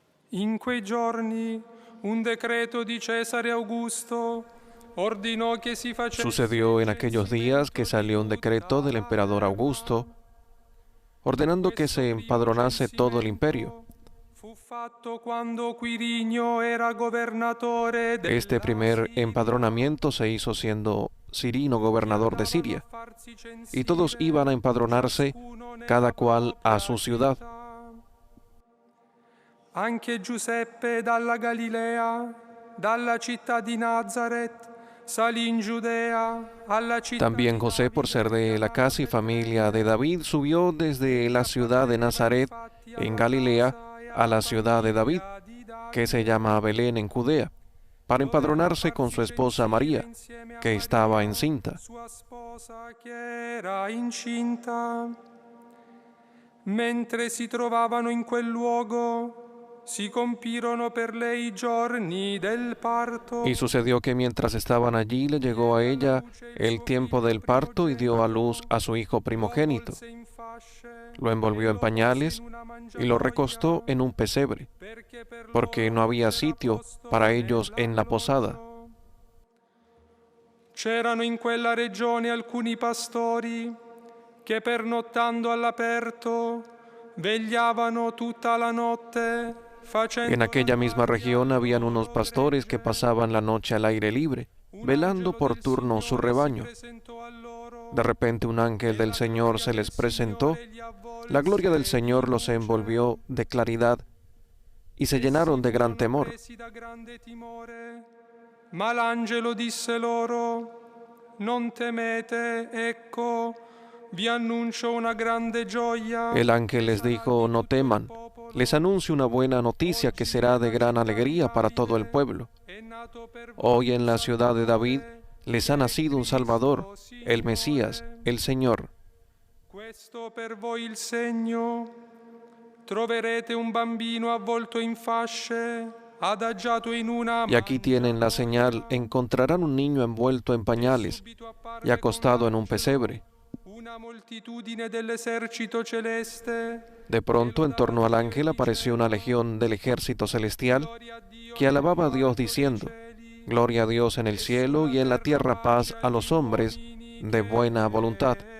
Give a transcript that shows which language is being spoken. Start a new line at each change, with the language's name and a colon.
Italian: In quei giorni un decreto di Cesare Augusto ordinò que si facesse.
Spanish: Sucedió en aquellos días que salió un decreto del emperador Augusto ordenando que se empadronase todo el imperio.
Italian: Fu fatto quando Quirinio era governatore del
Spanish: Este primer empadronamiento se hizo siendo Cirino gobernador de Siria, y todos iban a empadronarse, cada cual a su ciudad.
Italian: Anche Giuseppe dalla Galilea, dalla città di Nazaret, salì in Giudea, alla città.
Spanish: También José, por ser de la casa y familia de David, subió desde la ciudad de Nazaret, en Galilea, a la ciudad de David, que se llama Belén en Judea, para empadronarse con su esposa María, que estaba encinta.
Italian: Sua sposa che era incinta. Mentre si trovavano in quel luogo, si compirono per lei i giorni del parto.
Spanish: Y sucedió que mientras estaban allí le llegó a ella el tiempo del parto y dio a luz a su hijo primogénito. Lo envolvió en pañales y lo recostó en un pesebre, porque no había sitio para ellos en la posada.
Italian: C'erano in quella regione alcuni pastori che pernottando all'aperto vegliavano tutta la notte.
Spanish: En aquella misma región habían unos pastores que pasaban la noche al aire libre, velando por turno su rebaño. De repente un ángel del Señor se les presentó, la gloria del Señor los envolvió de claridad y se llenaron de gran temor.
Italian: Ma l'angelo disse loro: non temete, ecco, vi annuncio una grande gioia.
Spanish: El ángel les dijo: no teman, les anuncio una buena noticia que será de gran alegría para todo el pueblo. Hoy en la ciudad de David les ha nacido un Salvador, el Mesías, el Señor.
Italian: Questo per voi il segno: troverete un bambino avvolto in fasce, adagiato in una.
Spanish: Y aquí tienen la señal: encontrarán un niño envuelto en pañales y acostado en un pesebre.
Italian: Una moltitudine dell'esercito celeste.
Spanish: De pronto, en torno al ángel apareció una legión del ejército celestial que alababa a Dios diciendo: gloria a Dios en el cielo y en la tierra paz a los hombres de buena voluntad.